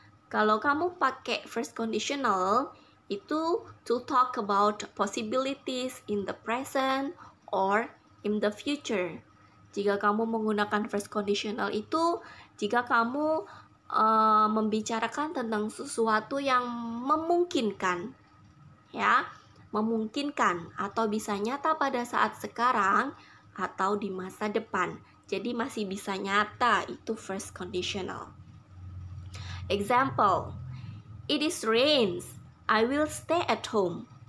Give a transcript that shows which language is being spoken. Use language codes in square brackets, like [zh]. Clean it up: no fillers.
[id] Kalau kamu pakai [en] first conditional, itu to talk about possibilities in the present or in the future. [id] Jika kamu menggunakan first conditional itu, jika kamu membicarakan tentang sesuatu yang memungkinkan, ya, memungkinkan atau bisa nyata pada saat sekarang atau di masa depan. Jadi masih bisa nyata, itu first conditional. [en] Example, it is rains, I will stay at home.